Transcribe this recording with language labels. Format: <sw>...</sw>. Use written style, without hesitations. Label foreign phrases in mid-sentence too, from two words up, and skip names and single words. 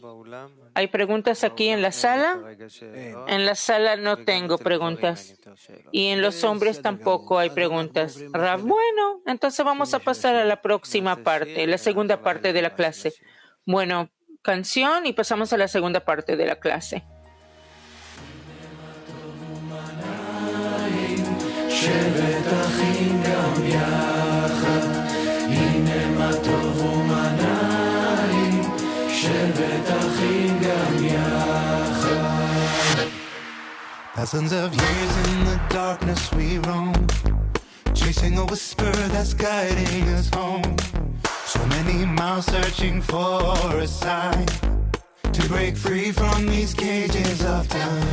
<es>¿Hay preguntas aquí en la sala? En la sala no tengo preguntas. Y en los hombres tampoco hay preguntas. Rav, bueno, entonces vamos a pasar a la próxima parte, la segunda parte de la clase. Bueno, canción y pasamos a la segunda parte de la clase.</es> <he>שבת אחים גם יחד, הנה מה טוב ומנעים, שבת אחים גם יחד.</he> <en>Thousands of years in the darkness we roam, chasing a whisper that's guiding us home. So many miles searching for a sign to break free from these cages of time.</en>